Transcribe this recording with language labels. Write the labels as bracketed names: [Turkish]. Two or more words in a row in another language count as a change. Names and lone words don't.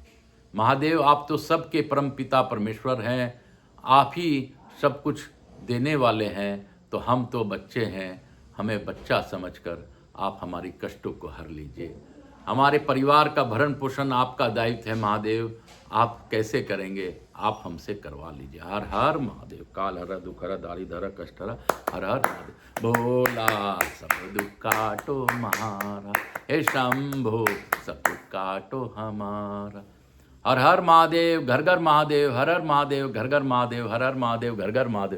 [Hindi] महादेव, आप तो सबके परम पिता परमेश्वर हैं, आप ही सब कुछ देने वाले हैं, तो हम तो बच्चे हैं, हमें बच्चा समझकर आप हमारी कष्टों को हर लीजिए। हमारे परिवार का भरण पोषण आपका दायित्व है महादेव, आप कैसे करेंगे, आप हमसे करवा लीजिए। हर हर महादेव। काल हर दुख हर दारिद्र धर कष्ट हर, हर हर महादेव। भोला सब दुख काटो महारा, हे शंभो सब दुख काटो हमारा। हर हर महादेव, घर घर महादेव, हर हर महादेव, घर घर महादेव, हर हर महादेव, घर घर महादेव।